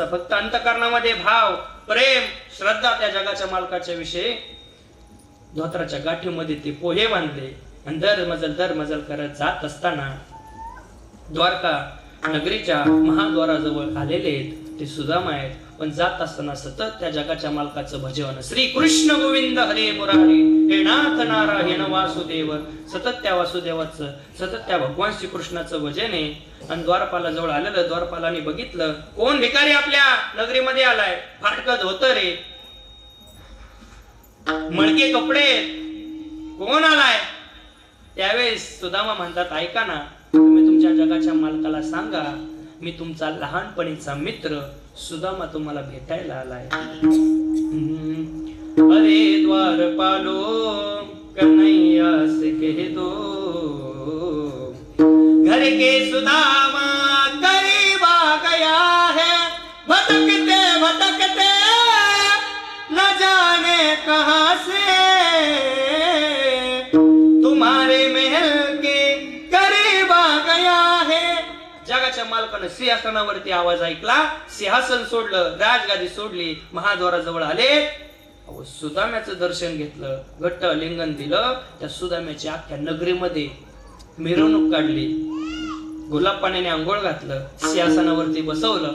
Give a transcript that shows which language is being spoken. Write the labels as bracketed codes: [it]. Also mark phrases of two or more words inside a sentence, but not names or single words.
[mr] फक्त अंतःकरणामध्ये भाव, प्रेम, श्रद्धा त्या जगाच्या मालकाच्या विषयी. धोत्राच्या गाठीमध्ये ते पोहे बांधले आणि दर मजल करत जात असताना द्वारका नगरीच्या महाद्वाराजवळ आलेले ते सुदामा आहेत. पण जात असताना सतत त्या जगाच्या मालकाचं भजन, [sa] श्री कृष्ण गोविंद हरे मुरारी, हे नाथ नारायण वासुदेव, [mr] सतत त्या वासुदेवाचं, सतत त्या भगवान श्रीकृष्णाचं भजन आहे. आणि द्वारपाला जवळ आलेलं, द्वारपालाने बघितलं कोण भिकारी आपल्या नगरीमध्ये आलाय, फाटकत होत रे, मळके कपडे, कोण आलाय? त्यावेळेस सुदामा म्हणतात, ऐका ना, तुम्ही तुमच्या जगाच्या मालकाला सांगा मी तुमचा लहानपणीचा मित्र सुदामा तुम्हाला भेटायला आलाय. [hi] अरे द्वारपालो कन्हैया से कह दो, घर के सुदामा करीब आ गया है, भटकते भटकते न जाने कहां से, तुम्हारे महल के करीब आ गया है. [mr] जगाच्या मालकानं सिंहासनावरती आवाज ऐकला, सिंहासन सोडलं, राजगादी सोडली, महाद्वाराजवळ आले. सुदाम्याचं दर्शन घेतलं, घट्ट लिंगन दिलं. त्या सुदाम्याची अख्ख्या नगरीमध्ये मिरवणूक काढली, गुलाब पाण्याने आंघोळ घातलं, सिंहासनावरती बसवलं.